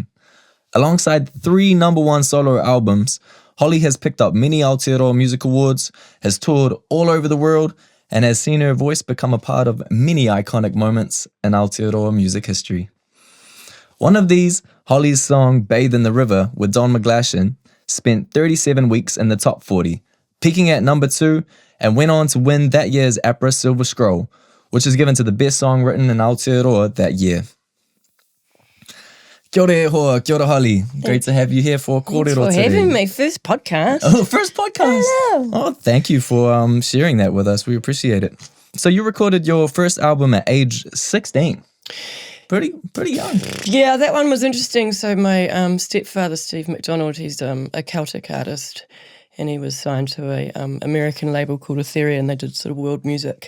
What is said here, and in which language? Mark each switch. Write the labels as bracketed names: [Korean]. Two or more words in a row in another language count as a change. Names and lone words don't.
[English] Alongside 3 #1 solo albums, Hollie has picked up many Aotearoa music awards, has toured all over the world, and has seen her voice become a part of many iconic moments in Aotearoa music history. One of these, Hollie's song Bathe in the River with Don McGlashan, spent 37 weeks in the top 40, peaking at number 2, and went on to win that year's APRA Silver Scroll, which is given to the best song written in Aotearoa that year. [Māori] Kia ora e hoa, kia ora Hollie. [English] Great to have you here for Kōrero today. Thanks for having me. First podcast. Oh, first podcast. Hello. Oh, thank you for sharing that with us. We appreciate it. So you recorded your first album at age 16. Pretty young. Yeah, that one was interesting. So my stepfather, Steve McDonald, he's a Celtic artist, and he was signed to a American label called Aotearoa, and they did sort of world music.